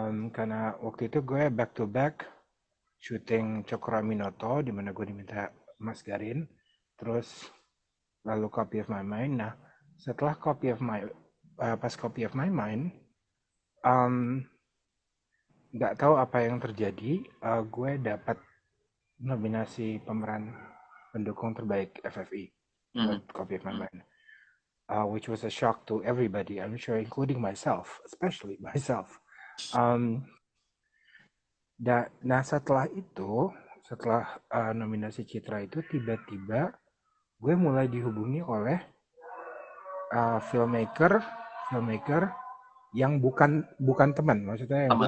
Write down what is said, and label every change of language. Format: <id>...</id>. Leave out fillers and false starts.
<id>Karena waktu itu gue</id> <en>back to back</en> <id>syuting Cokro Aminoto di mana gue diminta Mas Garin, terus lalu Copy of My Mind. Nah, setelah Copy of My pas Copy of My Mind, um, nggak tahu apa yang terjadi, gue dapat nominasi pemeran pendukung terbaik FFI buat Hmm.</id> <en>Kopi Manban, which was a shock to everybody, I'm sure, including myself, especially myself.</en> <id>Um, nah setelah itu, setelah nominasi Citra itu, tiba-tiba gue mulai dihubungi oleh filmmaker, filmmaker yang bukan bukan teman, maksudnya yang gue</id>